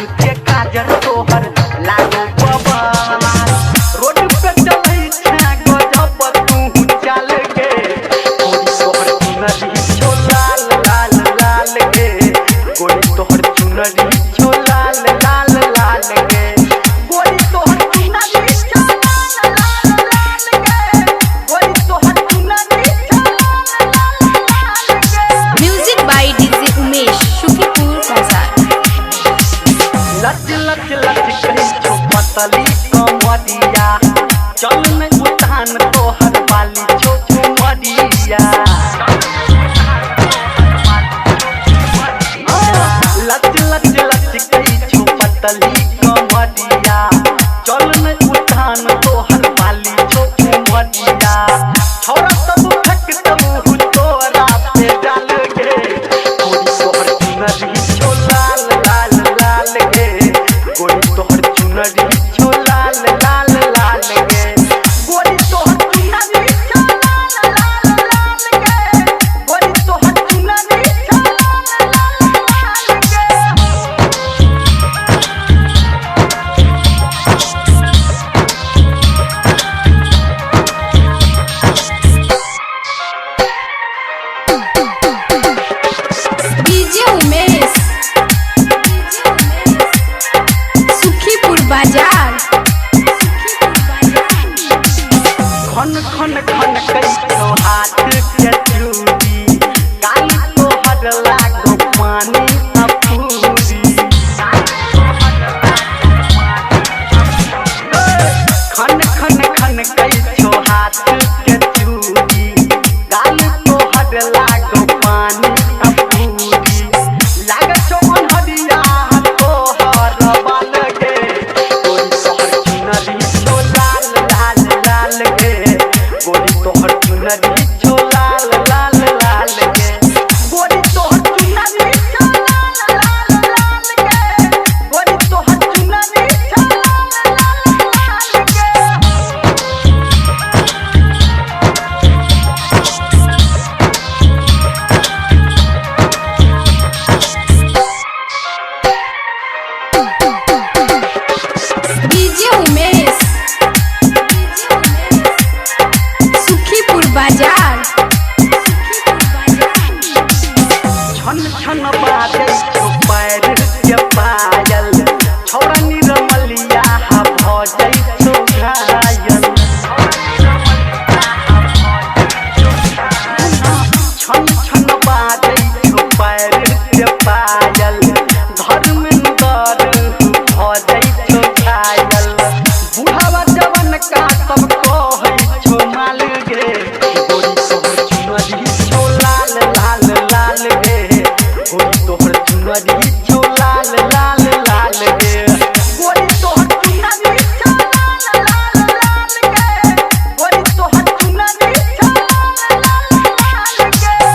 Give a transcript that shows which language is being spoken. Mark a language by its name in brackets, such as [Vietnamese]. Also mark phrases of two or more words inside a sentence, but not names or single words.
[Maithili] के काजर तोहर लागो बबाल, रोड पे चलै छा गजब तू चल गे, गोरी तोहर चुनरी छो लाल लाल लाल गे, गोरी तोहर चुनरी छो लाल लाल लाल गे, गोरी तोहर चुनरी छो लाल लाल लाल गे, गोरी तोहर चुनरी छो लाल लाल लाल गे। [English] music by [Maithili] डीजे उमेश सुखीपुर बाजार। लच लच लच कही छो पतली कमरिया, चल में उतान तोहर वाली छो मरिया, लच लच लच कही छो पतली कमरिया, चल में उतान तोहर वाली छो मरिया, छोरा सब फेंक तबू तोरा पे डाल गे, गोरी तोहर चुनरी छो लाल लाल लाल गे, गोरी तोहर चुनरी छो लाल लाल लाल गे, गोरी तोहर चुनरी छो लाल लाल लाल गे, गोरी तोहर चुनरी छो लाल लाल लाल गे। डीजे उमेश सुखीपुर बाजार। खन खन खन कई तो हाथ के चूड़ी, गाल तोहर लागो पानी अपूरी, खन खन खन कई तो हाथ के चूड़ी, गाल तोहर लागो पानी पूरी लागे छो अनहरिया तोहर बाल गे गोरी तोहर चुनरी छो लाल लाल लाल गे गोरी तोहर चुनरी छो लाल लाल लाल गे गोरी तोहर चुनरी छो लाल लाल लाल गे गोरी तोहर चुनरी छो लाल लाल लाल गे डीजे उमेश सुखीपुर बाजार छन छन बाजे छो पैर के पायल छौरा निरमलिया हा भजै छो घायल छन छन बाजे छो पैर के पायल धर्मेंद्र भजै छो घायल बुढ़ावा जवन का सब कहै छो माल गे गोरी तोहर चुनरी छो लाल लाल लाल गे गोरी तोहर चुनरी छो लाल लाल लाल गे गोरी तोहर चुनरी छो लाल लाल लाल गे गोरी तोहर चुनरी छो लाल लाल लाल गे